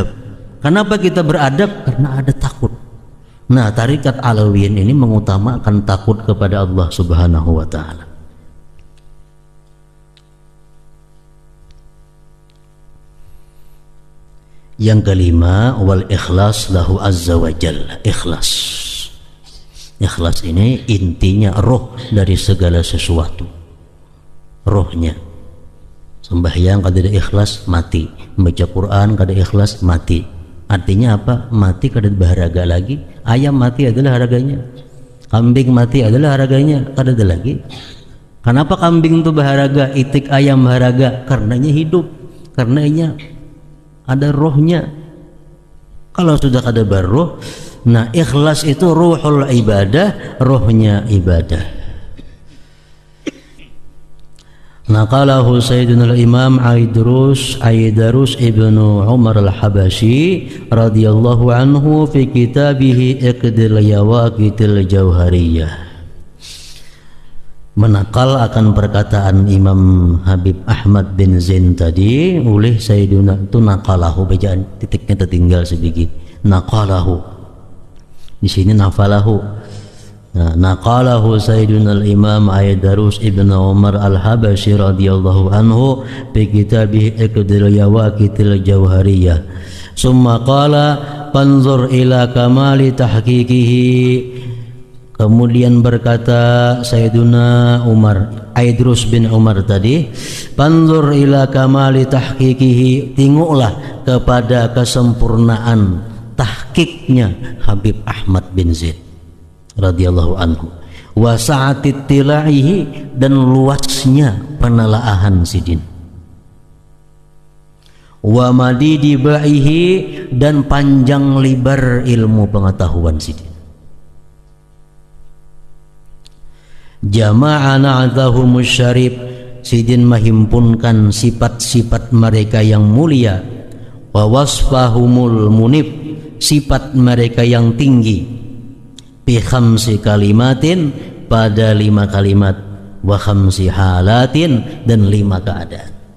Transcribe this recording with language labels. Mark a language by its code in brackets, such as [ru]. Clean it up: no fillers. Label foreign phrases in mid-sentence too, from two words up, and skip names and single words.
[bjn] Kenapa kita beradab? Karena ada takut. Nah, tarikat Alawiyin ini mengutamakan takut kepada Allah [ar] سبحانه وتعالى. [bjn] Yang kelima, [ar] والإخلاص له عز وجل. [bjn] Ikhlas. Ikhlas ini intinya roh dari segala sesuatu. Rohnya. Sembahyang kada ada ikhlas mati, membaca Quran kada ikhlas mati. Artinya apa? Mati kada berharga lagi. Ayam mati adalah harganya, kambing mati adalah harganya, kada ada lagi. Kenapa kambing itu berharga, itik ayam berharga? Karenanya hidup, karenanya ada rohnya. Kalau sudah kada berroh, nah ikhlas itu [ar] روح العبادة, [bjn] rohnya ibadah. [ar] نقله سيدنا الإمام عيدروس ابن عمر الحبشي رضي الله عنه في كتابه عقد اليواقيت الجوهرية. [bjn] Menakal akan perkataan Imam Habib Ahmad bin Zain tadi oleh Sayyidina itu naqalahu, bacaan titiknya tertinggal sedikit. Naqalahu. Di sini nafalahu. [ar] نقله سيدنا الإمام عيدروس ابن عمر الحبشي رضي الله عنه في كتابه عقد اليواقيت الجوهرية. ثم قال فانظر إلى كمال تحقيقه. [bjn] Kemudian berkata Sayyidina Umar, Aidarus bin Umar tadi, [ar] فانظر إلى كمال تحقيقه, [bjn] tengoklah kepada kesempurnaan tahqiq tahqiqnya Habib Ahmad bin Zaid [ar] رضي الله عنه وسعة اطلاعه, [bjn] dan luasnya penelaahan sidin, [ar] ومديد باعه, [bjn] dan panjang lebar ilmu pengetahuan sidin. [ar] جمع نعتهم الشريف, [bjn] sidin mahimpunkan sifat-sifat mereka yang mulia, [ar] ووصفهم المنيف, [bjn] sifat mereka yang tinggi, [ar] بخمس كلمات, [bjn] pada 5 kalimat, [ar] وخمس حالات, [bjn] dan 5 keadaan.